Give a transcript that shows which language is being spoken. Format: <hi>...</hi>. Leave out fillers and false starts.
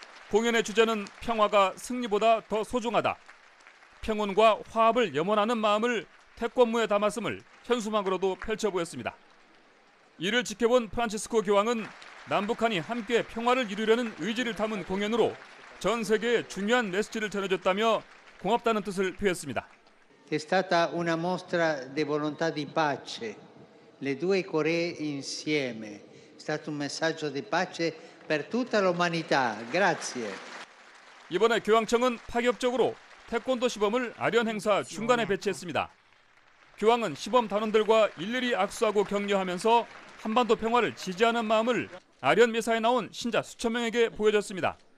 <ko>공연의 주제는 평화가 승리보다 더 소중하다. 평온과 화합을 염원하는 마음을 태권무에 담았음을 현수막으로도 펼쳐 보였습니다. 이를 지켜본 프란치스코 교황은 남북한이 함께 평화를 이루려는 의지를 담은 공연으로 전 세계에 중요한 메시지를 전해줬다며 고맙다는 뜻을 표했습니다.</ko> <it>È stata una mostra di volontà di pace. Le due Coree insieme. È stato un messaggio di pace per tutta l'umanità. Grazie.</it> <ko>이번에 교황청은 파격적으로 태권도 시범을 아련 행사 중간에 배치했습니다. 교황은 시범 단원들과 일일이 악수하고 격려하면서 한반도 평화를 지지하는 마음을 아련 미사에 나온 신자 수천 명에게 보여줬습니다.</ko>